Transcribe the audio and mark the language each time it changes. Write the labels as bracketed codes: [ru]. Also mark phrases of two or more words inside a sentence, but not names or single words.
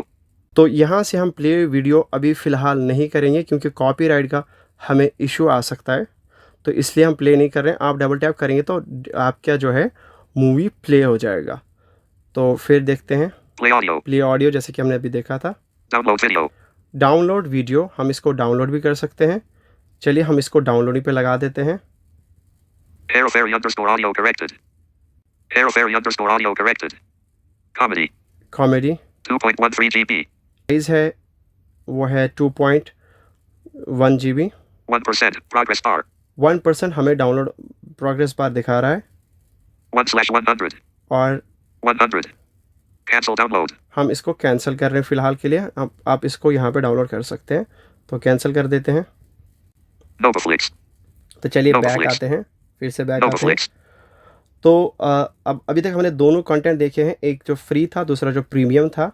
[hi] तो यहाँ से हम [en] play video [hi] अभी फ़िलहाल नहीं करेंगे क्योंकि कॉपीराइट का हमें इशू आ सकता है, तो इसलिए हम प्ले नहीं कर रहे हैं। आप [en] double tap [hi] करेंगे तो आपका जो है [en] movie play [hi] हो जाएगा। तो फिर देखते हैं [en] Play audio. play audio, [hi] जैसे कि हमने अभी देखा था। [en] Download video. download video, [hi] हम इसको डाउनलोड भी कर सकते हैं। चलिए हम इसको डाउनलोडिंग पे लगा देते हैं। [en] Hera Fairy underscore audio corrected. Hera Fairy underscore audio corrected. Comedy. कॉमेडी 2.13 GB. [hi] साइज़ है वो है 2.1 GB। [en] 1% progress bar. [hi] 1% हमें [en] download progress bar [hi] दिखा रहा है [en] 1/100. [hi] और [en] 100. Cancel download. [hi] हम इसको कैंसिल कर रहे हैं फ़िलहाल के लिए। आप इसको यहाँ पे डाउनलोड कर सकते हैं, तो कैंसिल कर देते हैं। Novaflix. तो चलिए बैक Novaflix. आते हैं, फिर से बैक आते हैं। Novaflix. तो अब अभी तक हमने दोनों कंटेंट देखे हैं, एक जो फ्री था, दूसरा जो प्रीमियम था।